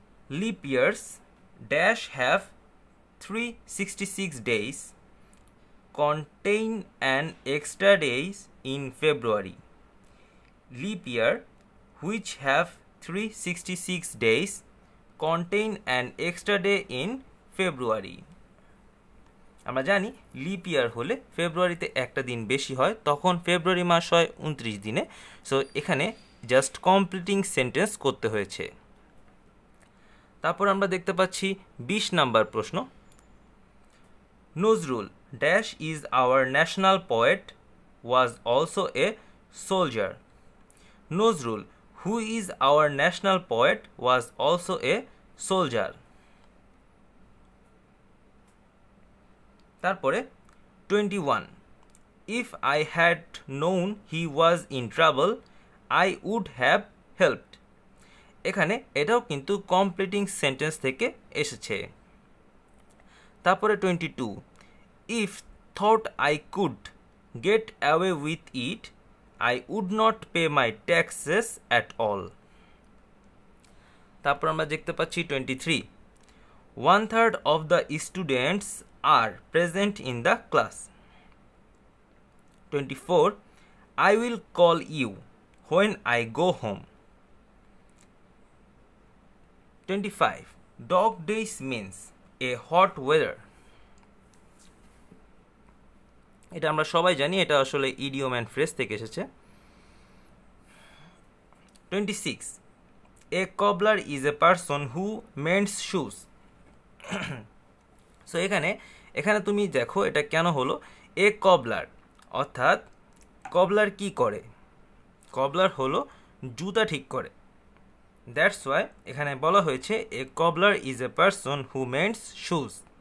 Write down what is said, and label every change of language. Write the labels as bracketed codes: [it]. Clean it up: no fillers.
[en] Leap years dash have 366 days, contain an extra days in February. Leap year which have 366 days contain an extra day in February. [bn] আমরা জানি lip ইয়ার হলে ফেব্রুয়ারিতে একটা দিন বেশি হয়, তখন ফেব্রুয়ারি মাস হয় 29 দিনে। সো এখানে [en] just completing sentence [bn] করতে হয়েছে। তারপর আমরা দেখতে পাচ্ছি 20 নাম্বার প্রশ্ন। [en] Nazrul dash is our national poet was also a soldier. Nazrul who is our national poet was also a soldier. [bn] তারপরে [en] 21. If I had known he was in trouble I would have helped. [bn] এখানে এটাও কিন্তু [en] completing sentence [bn] থেকে এসেছে। তারপরে 22. [en] If thought I could get away with it I would not pay my taxes at all. [bn] তারপর আমরা দেখতে পাচ্ছি 23. [en] 1/3 of the students are present in the class. 24. I will call you when I go home. 25. Dog days means a hot weather. [bn] এটা আমরা সবাই জানি, এটা আসলে [en] idiom and phrase [bn] থেকে এসেছে। 26. [en] A cobbler is a person who mends shoes. [bn] So এখানে তুমি দেখো এটা কেন হলো [en] a cobbler, [bn] অর্থাৎ কবলার কি করে? কবলার হলো জুতা ঠিক করে। [en] that's why [bn] এখানে বলা হয়েছে [en] A cobbler is a person who mends shoes.